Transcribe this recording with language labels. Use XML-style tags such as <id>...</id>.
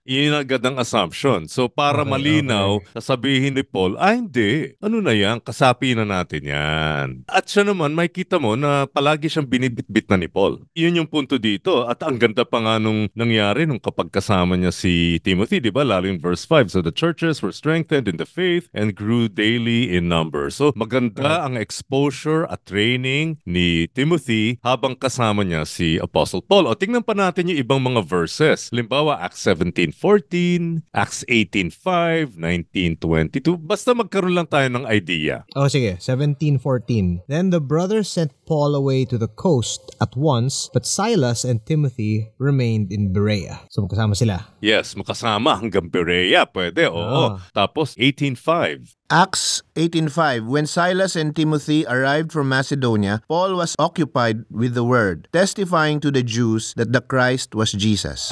<tl>Yun agad ang assumption. So para malinaw, sasabihin ni Paul, hindi. Ano na yan? Kasapi na natin yan. At siya naman, may kita mo na palagi siyang binibitbit na ni Paul. Yun yung punto dito. At ang ganda pa nga nung nangyari nung kapag kasama niya si Timothy, di ba? Lalo yung verse 5.</tl> <en>So the churches were strengthened in the faith and grew daily in number.</en> <tl>So maganda ang exposure at training ni Timothy habang kasama niya si Apostle Paul. O tingnan pa natin yung ibang mga verses. Halimbawa, Acts 17:14, Acts 18:5, 19:22. Basta magkaroon lang tayo ng idea. Sige. 17:14.</tl> <en>Then the brothers sent Paul away to the coast at once, but Silas and Timothy remained in Berea.</en> <tl>So magkasama sila. Yes, makasama hanggang Berea. Pwede, oo. Tapos 18:5. Acts 18:5.</tl> <en>When Silas and Timothy arrived from Macedonia, Paul was occupied with the word, testifying to the Jews that the Christ was Jesus.</en>